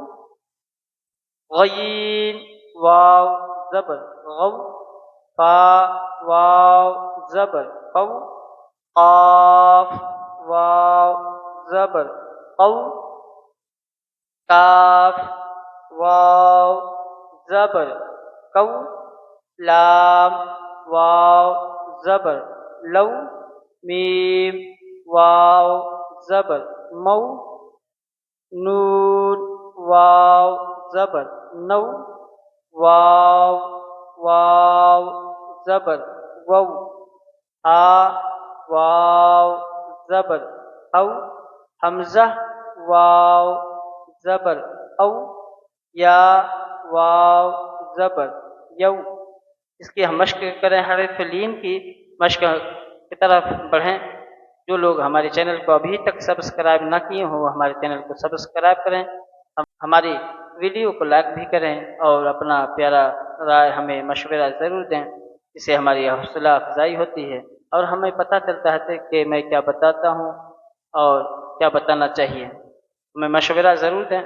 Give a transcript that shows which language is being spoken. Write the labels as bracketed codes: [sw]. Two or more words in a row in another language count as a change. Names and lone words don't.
[ur] غین واو زبر غو، فا واو زبر قو، قاف واو زبر قو، کاف واو زبر کو، لام واو زبر لو، میم واو زبر مو، نون واو زبر نو، واو واو زبر وو، ہا واو زبر او، حمزہ واو زبر او، یا واو زبر یو۔ اس کی ہم مشق کریں، حرف لین کی مشق کی طرف بڑھیں۔ جو لوگ ہمارے چینل کو ابھی تک سبسکرائب نہ کیے ہوں وہ ہمارے چینل کو سبسکرائب کریں، ہماری ویڈیو کو لائک بھی کریں اور اپنا پیارا رائے ہمیں مشورہ ضرور دیں، اس سے ہماری حوصلہ افزائی ہوتی ہے اور ہمیں پتہ چلتا ہے کہ میں کیا بتاتا ہوں اور کیا بتانا چاہیے، ہمیں مشورہ ضرور دیں۔